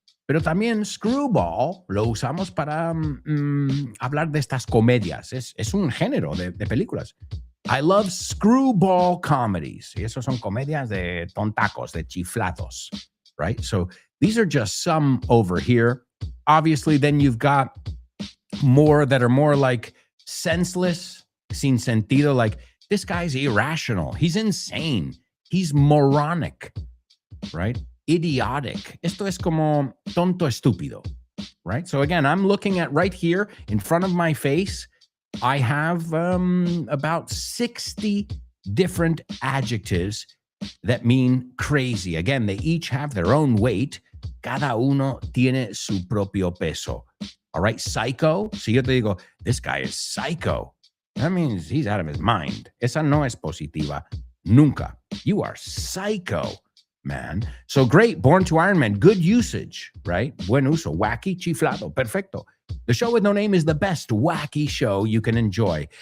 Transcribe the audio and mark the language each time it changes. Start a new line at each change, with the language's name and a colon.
Spanish: Pero también screwball lo usamos para hablar de estas comedias. Es un género de películas.
English: I love screwball comedies.
Spanish: Y esos son comedias de tontacos, de chiflados, right?
English: So these are just some over here. Obviously, then you've got more that are more like senseless,
Spanish: sin sentido,
English: like this guy's irrational. He's insane. He's moronic, right? Idiotic.
Spanish: Esto es como tonto estúpido, right?
English: So again, I'm looking at right here in front of my face. I have about 60 different adjectives that mean crazy. Again, they each have their own weight.
Spanish: Cada uno tiene su propio peso.
English: All right, psycho.
Spanish: Si yo te digo,
English: this guy is psycho, that means he's out of his mind.
Spanish: Esa no es positiva. Nunca.
English: You are psycho, man. So great, Born to Iron Man. Good usage, right?
Spanish: Buen uso. Wacky, chiflado. Perfecto.
English: The Show with No Name is the best wacky show you can enjoy.